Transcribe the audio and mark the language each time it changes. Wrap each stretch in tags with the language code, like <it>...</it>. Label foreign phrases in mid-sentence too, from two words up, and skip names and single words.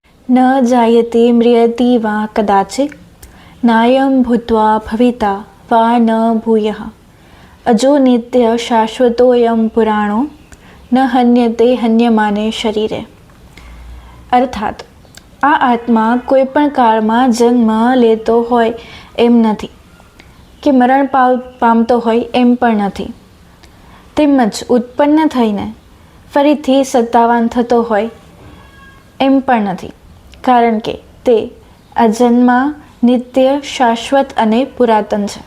<sa>ન જાયતે म्रियति वा कदाचित् नायं भूत्वा भविता वा न भूयः अजो नित्य शाश्वतोऽयं पुराणो न हन्यते हन्यमाने शरीरे।</sa> <gu>अर्थात આ આત્મા કોઈ પણ કાળમાં જન્મ લેતો હોય એમ નથી કે મરણ પામતો હોય એમ પણ નથી, તેમજ ઉત્પન્ન થઈને ફરીથી સત્તાવાન થતો હોય એમ પણ નથી, કારણ કે તે અજન્મા, નિત્ય, શાશ્વત અને પુરાતન છે.</gu>